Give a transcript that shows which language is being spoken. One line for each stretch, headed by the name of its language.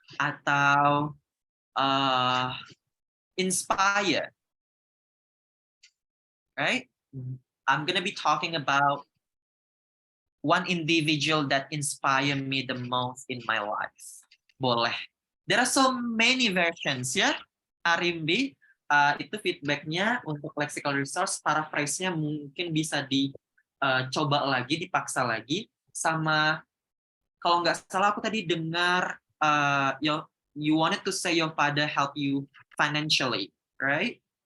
Indonesian: Atau inspire.
English: Right? I'm gonna be talking about one individual that inspire me the most in my life. Boleh. There are so many versions ya, Arimbi.
Indonesian: Itu feedbacknya untuk lexical resource, paraphrase-nya mungkin bisa dicoba lagi, dipaksa lagi. Sama, kalau nggak salah aku tadi dengar,
English: you wanted to say your father help you financially, right?